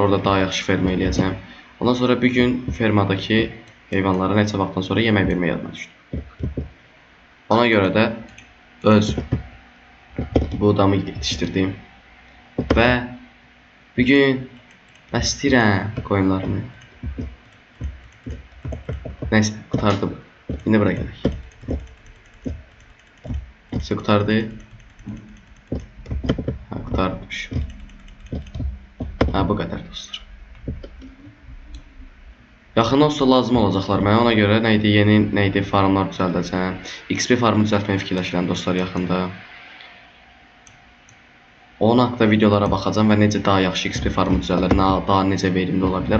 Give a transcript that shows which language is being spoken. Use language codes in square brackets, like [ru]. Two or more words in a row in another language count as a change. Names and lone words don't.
[az] Orada daha yaxşı ferma eləyəcəm. Ondan sonra bir gün fermadakı heyvanlara neçə vaxtdan sonra yemək vermək yadıma düşdü. Ona görə də öz buğdamı yetişdirdim. Və bir gün bəsləyirəm qoyunlarını. [tr] Neyse, kurtardım. Yine buraya geldik. Neyse, kurtardı. Ha, kurtarmış. Ha, bu kadar dostlar. [az] Yaxın olsa lazım olacaqlar mənə. Ona görə neydi, yeni neydi farmlar düzəldəcəm. XP farmı düzəltməyi fikirləşirəm dostlar yaxında. Onun haqqında videolara baxacağam və necə daha yaxşı XP farmı düzələr, daha necə verimli ola bilər.